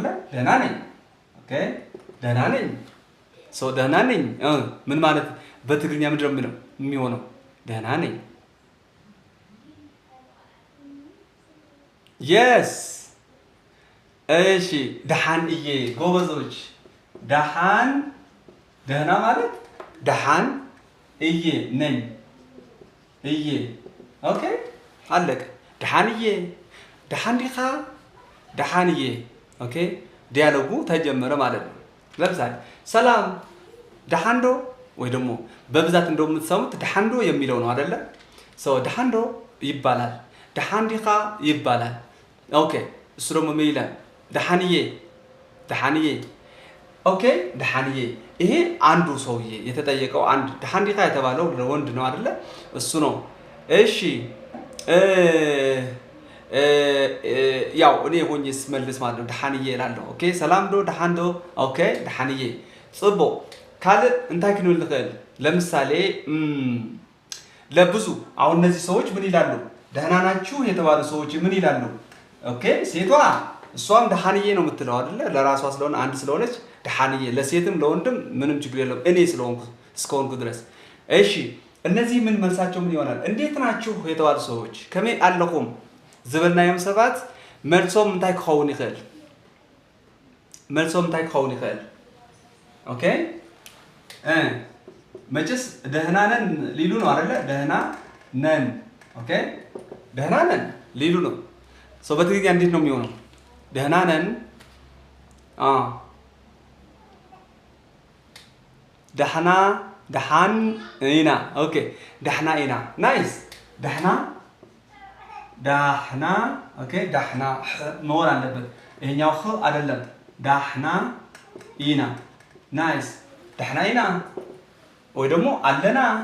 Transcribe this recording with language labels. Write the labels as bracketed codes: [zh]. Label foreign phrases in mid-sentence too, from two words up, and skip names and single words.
[am] ደህና ነኝ። ኦኬ ደህና ነኝ። ሰው ደህና ነኝ ምን ማለት በትግርኛ ምንድን ነው የሚሆነው? ደህና ነኝ። የስ እሺ [ti] ደሃን እየ [am] ጎበዞች። ደሃን ደህና ማለት [ti] ደሃን እየ [am] ነኝ እየ ኦኬ አለቀ። [ti] ደሃን እየ ደሃን ዲኻ ደሃን እየ [am] ኦኬ ዲያሎጉ ተጀመረ ማለት ነው። ለምሳሌ [ti] ሰላም ደሃንዶ [am] ወይ ደግሞ በብዛት እንደምትሰሙት ደሃንዶ የሚለው ነው አይደለ? ሰው ደሃንዶ ይባላል። [ti] ደሃን ዲኻ [am] ይባላል። ኦኬ እሱ ደግሞ ምን ይላል? ደሃንዬ ደሃንዬ ኦኬ ደሃንዬ። ይሄ አንዱ ሰውዬ የተጠየቀው አንድ [ti] ደሃን ዲኻ [am] የተባለው ወንድ ነው አይደለ? እሱ ነው። እሺ ያው እኔ ሆኜ ስመልስ ማለት ነው ደሃንዬ እላለሁ። ኦኬ [ti] ሰላም ዶ ደሃንዶ [am] ኦኬ [ti] ደሃንዬ ጽቦ ካለ እንታይ ክንብል ንኽእል? [am] ለምሳሌ ለብዙ አሁን እነዚህ ሰዎች ምን ይላሉ? ደህና ናችሁ የተባሉ ሰዎች ምን ይላሉ? ኦኬ ሴቷ እሷም ደሃንዬ ነው የምትለው አይደለ? ለራሷ ስለሆነ አንድ ስለሆነች ደሃንዬ፣ ለሴትም ለወንድም ምንም ችግር የለውም እኔ ስለሆንኩ እስከሆንኩ ድረስ። እሺ እነዚህ ምን መልሳቸው ምን ይሆናል? እንዴት ናችሁ የተባሉ ሰዎች [ti] ከመይ ኣለኹም ዝበልና ዮም ሰባት መልሶም እንታይ ክኸውን ይኽእል? መልሶም እንታይ ክኸውን ይኽእል? [am] ኦኬ መቼስ ደህና ነን ሊሉ ነው አይደለ? ደህና ነን ኦኬ ደህና ነን ሊሉ ነው። ሰው በትግርኛ እንዴት ነው የሚሆነው? ደህና ነን ደህና [ti] ደሃን ኢና [am] ኦኬ [ti] ደህና ኢና [am] ናይስ ደህና ዳህና ኦኬ ዳህና መሆን አለበት። ይሄኛው ኸ አይደለም። [ti] ዳህና ኢና [am] ናይስ [ti] ደህና ኢና [am] ወይ ደግሞ አለና